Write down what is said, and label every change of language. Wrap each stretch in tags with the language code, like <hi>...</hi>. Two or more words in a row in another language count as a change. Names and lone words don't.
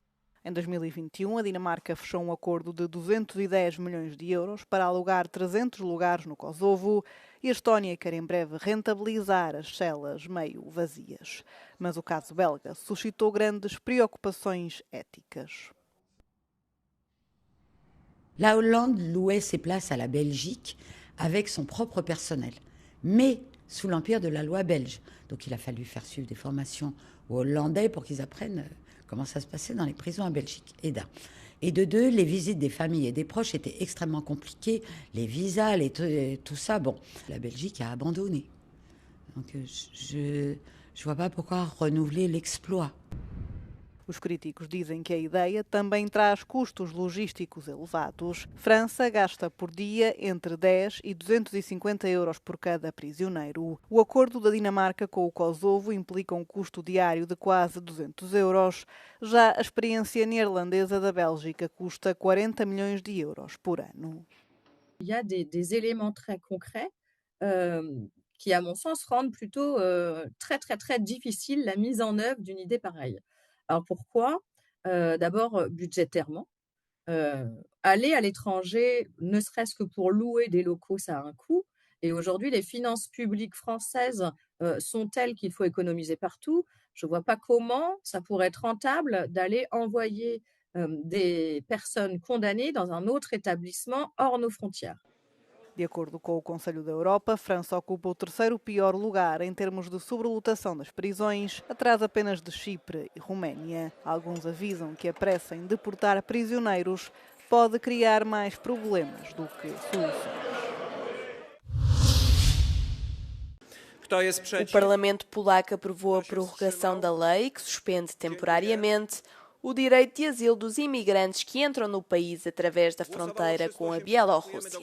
<pt>Em 2021, a Dinamarca fechou um acordo de 210 milhões de euros para alugar 300 lugares no Kosovo e a Estónia quer em breve rentabilizar as celas meio vazias. Mas o caso belga suscitou grandes preocupações éticas.</pt> <fr>La Hollande louait ses places à la Belgique avec son propre personnel, mais sous l'empire de la loi belge. Donc il a fallu faire suivre des formations aux Hollandais pour qu'ils apprennent comment ça se passait dans les prisons en Belgique. Et de deux, les visites des familles et des proches étaient extrêmement compliquées, les visas, tout ça. Bon, la Belgique a abandonné. Donc je vois pas pourquoi renouveler l'exploit.</fr> <pt>Os críticos dizem que a ideia também traz custos logísticos elevados. França gasta por dia entre 10 e 250 euros por cada prisioneiro. O acordo da Dinamarca com o Kosovo implica um custo diário de quase 200 euros. Já a experiência neerlandesa da Bélgica custa 40 milhões de euros por ano.</pt> <fr>Il y a des éléments très concrets qui, à mon sens, rendent plutôt très difficile la mise en œuvre d'une idée pareille. Alors pourquoi? D'abord, budgétairement. Aller à l'étranger, ne serait-ce que pour louer des locaux, ça a un coût. Et aujourd'hui, les finances publiques françaises sont telles qu'il faut économiser partout. Je ne vois pas comment ça pourrait être rentable d'aller envoyer des personnes condamnées dans un autre établissement hors nos frontières.</fr> <pt>De acordo com o Conselho da Europa, França ocupa o terceiro pior lugar em termos de sobrelotação das prisões, atrás apenas de Chipre e Roménia. Alguns avisam que a pressa em deportar prisioneiros pode criar mais problemas do que soluções. O Parlamento polaco aprovou a prorrogação da lei que suspende temporariamente o direito de asilo dos imigrantes que entram no país através da fronteira com a Bielorrússia.</pt>